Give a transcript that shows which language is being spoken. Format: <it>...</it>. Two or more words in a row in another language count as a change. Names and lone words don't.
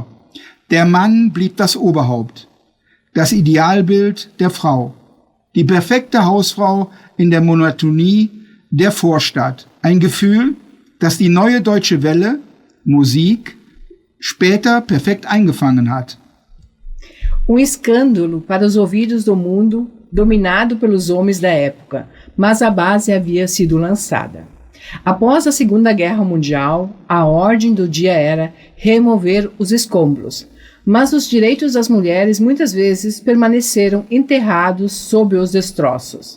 <de>Der Mann blieb das Oberhaupt, das Idealbild der Frau, die perfekte Hausfrau in der Monotonie der Vorstadt. Ein Gefühl, das die neue deutsche Welle, Musik, später perfekt eingefangen hat.</de> <pt>Escândalo para os ouvidos do mundo, dominado pelos homens da época, mas a base havia sido lançada. Após a Segunda Guerra Mundial, a ordem do dia era remover os escombros, mas os direitos das mulheres muitas vezes permaneceram enterrados sob os destroços.</pt>